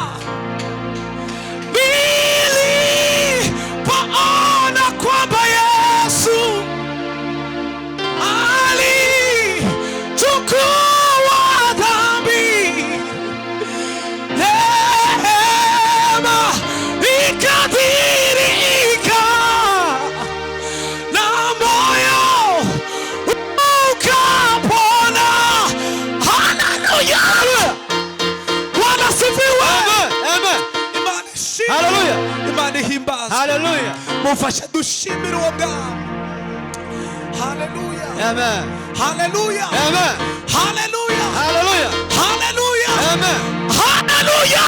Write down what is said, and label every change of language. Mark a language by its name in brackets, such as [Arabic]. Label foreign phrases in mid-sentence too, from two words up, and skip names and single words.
[Swahili] Nilipoona kwamba Yesu alichukua dhambi, neema ikadhihirika na moyo ukapona. Haleluya. Bwana asifiwe. Amen. [Kinyarwanda] Imana ishimwe. Hallelujah. Imana ihimbazwe. Hallelujah. Mufashe dushimire uwo bwami. Haleluya. Amen. Haleluya. Amen. Haleluya. Hallelujah. Haleluya. Amen. Haleluya.